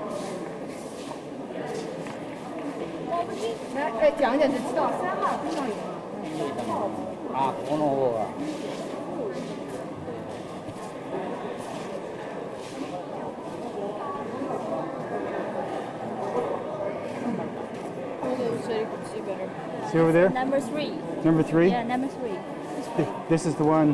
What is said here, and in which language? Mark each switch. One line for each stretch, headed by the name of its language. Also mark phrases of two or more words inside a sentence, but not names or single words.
Chinese: 来，哎，讲一讲就知道。3号非常有。
Japanese: あ、この方が。
English: See over there? Number 3. Number 3? Yeah, number 3. This is the one